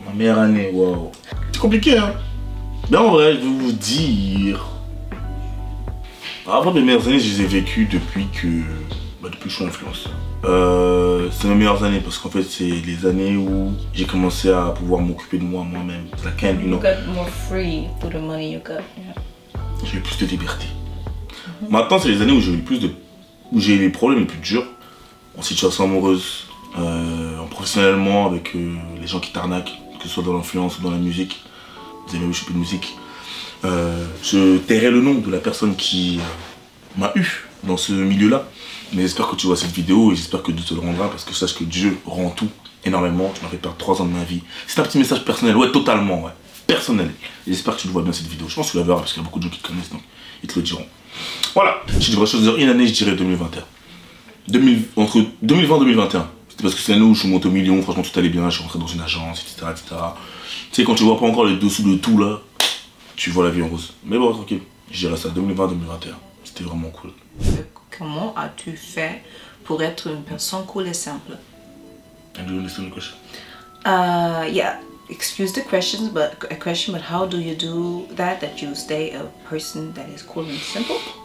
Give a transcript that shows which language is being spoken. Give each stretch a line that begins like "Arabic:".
French: Ma meilleure année, waouh. C'est compliqué, hein. Mais en vrai, je vais vous dire... Avant mes meilleures années, je les ai vécues depuis que je suis influenceur. C'est mes meilleures années parce qu'en fait, c'est les années où j'ai commencé à pouvoir m'occuper de moi-même.
English: You got more free for the money you got. Yeah.
French: J'ai eu plus de liberté. Maintenant, c'est les années où j'ai eu les problèmes les plus durs, en situation amoureuse, professionnellement, avec les gens qui t'arnaquent, que ce soit dans l'influence ou dans la musique. Vous avez vu, je fais plus de musique. Je tairai le nom de la personne qui m'a eu dans ce milieu-là. Mais j'espère que tu vois cette vidéo et j'espère que Dieu te le rendra parce que sache que Dieu rend tout énormément. Tu m'as fait perdre 3 ans de ma vie. C'est un petit message personnel, ouais, totalement, ouais. Personnel. J'espère que tu le vois bien cette vidéo. Je pense que tu la verras parce qu'il y a beaucoup de gens qui te connaissent, donc ils te le diront. Voilà, je devrais choisir une année, je dirais 2021. Entre 2020 et 2021. C'était parce que c'est l'année où je suis monté au million, franchement tout allait bien, je suis rentré dans une agence, etc. Tu sais, quand tu vois pas encore les dessous de tout là, tu vois la vie en rose. Mais bon, tranquille, je dirais ça 2020-2021. C'était vraiment cool. Comment as-tu fait pour être une personne cool et simple?
English: And do you understand the question? Yeah. excuse the question, but how do you do that you stay a person that is cool and simple?